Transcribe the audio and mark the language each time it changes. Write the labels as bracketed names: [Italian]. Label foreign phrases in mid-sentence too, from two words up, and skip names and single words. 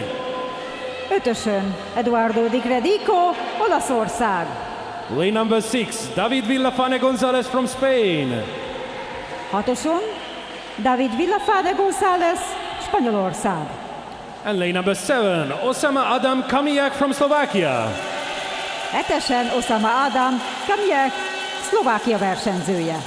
[Hungarian] Ötösön Eduardo Di Credico, Olaszország. [English] Lane number 6, David Villafane González from Spain. [Hungarian] Hatoson David Villafane González, Spanyolország. [English] And lane number 7, Osama Adam Kamiak from Slovakia. [Hungarian] Hetesen Osama Adam Kamiak, Szlovákia versenyzője.